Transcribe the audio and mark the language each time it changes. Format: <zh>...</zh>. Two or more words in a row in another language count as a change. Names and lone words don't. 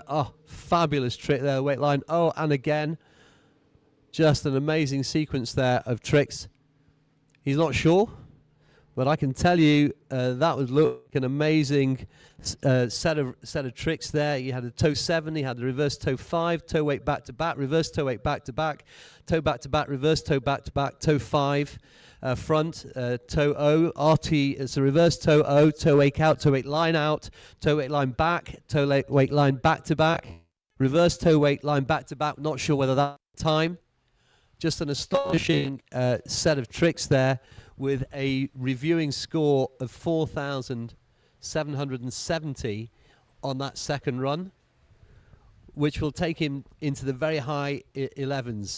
<en>Oh, fabulous trick there, weight line. Oh, and again, just an amazing sequence there of tricks. He's not sure, but I can tell you that was like an amazing set of tricks there. He had a toe 7, he had the reverse toe 5, toe weight back to back, reverse toe weight back to back, toe back to back, reverse toe back to back, toe 5, front, toe O, RT, it's a reverse toe O, toe weight out, toe weight line out, toe weight line back, toe weight line back to back, reverse toe weight line back to back, not sure whether that time. Just an astonishing set of tricks there with a reviewing score of 4,770 on that second run, which will take him into the very high 11s.</en>